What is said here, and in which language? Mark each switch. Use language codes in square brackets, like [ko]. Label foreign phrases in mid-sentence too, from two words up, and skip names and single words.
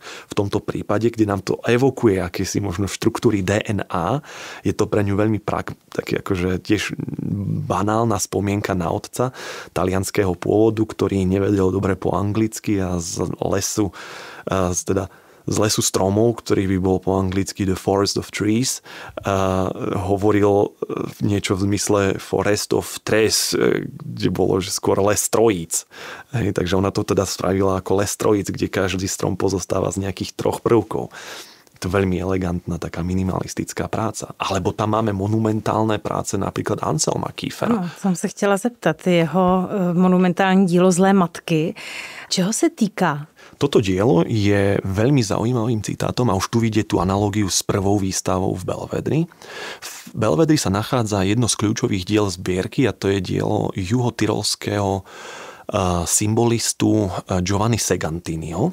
[sk] V tomto prípade, kde nám to evokuje akési možno štruktúry DNA, je to pre ňu veľmi taký akože tiež banálna spomienka na otca talianského pôvodu, ktorý nevedel dobre po anglicky a z lesu stromov, ktorý by bol po anglicky [en] The Forest of Trees, [sk] hovoril niečo v zmysle [en] Forest of Trees, [sk] kde bolo že skôr les trojíc. Takže ona to teda spravila ako les trojíc, kde každý strom pozostáva z nejakých troch prvkov. To je veľmi elegantná, taká minimalistická práca. Alebo tam máme monumentálne práce napríklad Anselma Kiefera. No, [cs] jsem se chtěla zeptat, jeho monumentální dílo Zlé matky. Čeho se týká? [sk] Toto dielo je veľmi zaujímavým citátom a už tu vidie tú analogiu s prvou výstavou v Belvedri. V Belvedri sa nachádza jedno z kľúčových diel zbierky a to je dielo juhotyrolského symbolistu Giovanni Segantiniho.